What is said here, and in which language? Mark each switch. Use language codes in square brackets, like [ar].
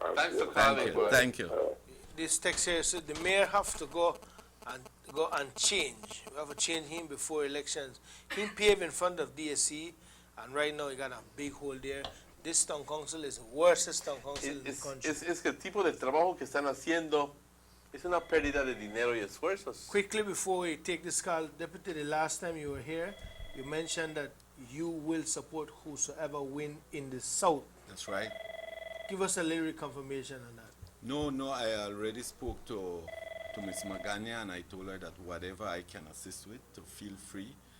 [en] Thanks for calling. Thank you. This text here said the mayor have to go and change. We have to change him before elections. He paved in front of DSC, and right now he got a big hole there. This town council is the worst town council in the country. [es] Es que el tipo de trabajo que están haciendo es una pérdida de dinero y esfuerzos. [en] Quickly before we take this call, Deputy, the last time you were here, you mentioned that you will support whosoever win in the South. That's right. Give us a little confirmation on that. No, I already spoke to Ms. Magania, and I told her that whatever I can assist with, to feel free.